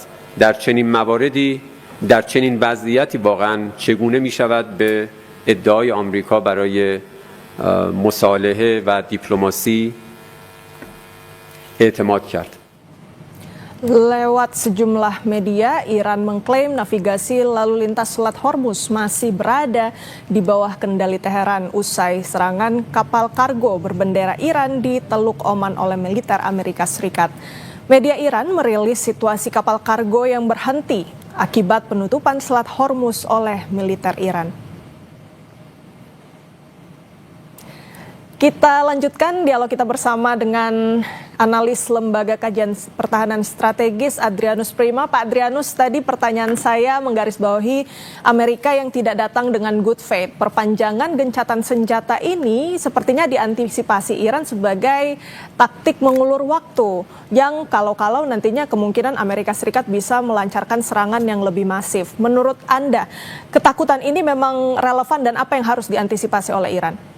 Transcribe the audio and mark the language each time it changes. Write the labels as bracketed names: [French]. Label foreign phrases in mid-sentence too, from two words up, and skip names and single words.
[Persian] در چنین مواردی در چنین وضعیتی واقعا چگونه می شود به ادعای آمریکا برای مصالحه و دیپلماسی اعتماد کرد؟ [Indonesian] Lewat sejumlah media, Iran mengklaim navigasi lalu lintas Selat Hormuz masih berada di bawah kendali Teheran usai serangan kapal kargo berbendera Iran di Teluk Oman oleh militer Amerika Serikat. Media Iran merilis situasi kapal kargo yang berhenti akibat penutupan Selat Hormuz oleh militer Iran. Kita lanjutkan dialog kita bersama dengan analis Lembaga Kajian Pertahanan Strategis Adrianus Prima. Pak Adrianus, tadi pertanyaan saya menggarisbawahi Amerika yang tidak datang dengan [English] good faith. [Indonesian] Perpanjangan gencatan senjata ini sepertinya diantisipasi Iran sebagai taktik mengulur waktu yang kalau-kalau nantinya kemungkinan Amerika Serikat bisa melancarkan serangan yang lebih masif. Menurut Anda, ketakutan ini memang relevan dan apa yang harus diantisipasi oleh Iran?